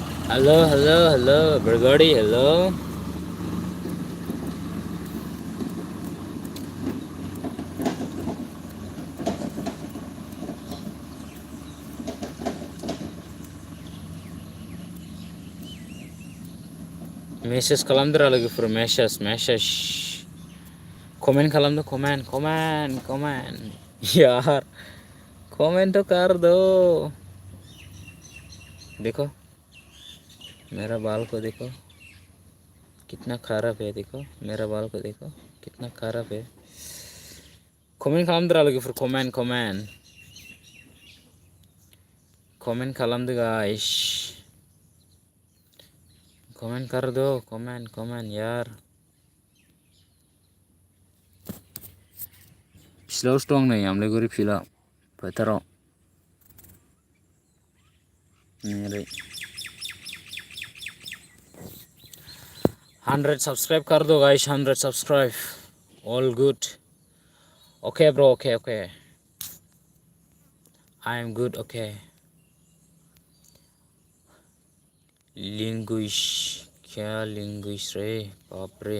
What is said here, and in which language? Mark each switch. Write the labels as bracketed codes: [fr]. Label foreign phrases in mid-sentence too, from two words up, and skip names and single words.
[en] hello hello hello everybody, [brx] हेलो। मेसेज खालामदोरा लोगोफोर, मेसेज कमेंट खालामदो, [hi] कमेंट यार, कमेंट तो कर दो। देखो मेरा बाल को देखो कितना खराब है, देखो मेरा बाल को देखो कितना खराब है। [brx] कमेंट खालामदोरा लोगोफोर, कमेंट खालामदो गाइस, [hi] कमेंट कर दो, कमेंट यार। [brx] फिल्डावसो दं नै आमलाइगुरि फिल्डआव, फोथाराव ओरै 100 [hi] सब्सक्राइब कर दो गाइस, [brx] 100 सब्सक्राइब, [en] all good. okay bro, okay I am good, okay. [hi] लिंग्विश, क्या लिंग्विश रे, बाप रे।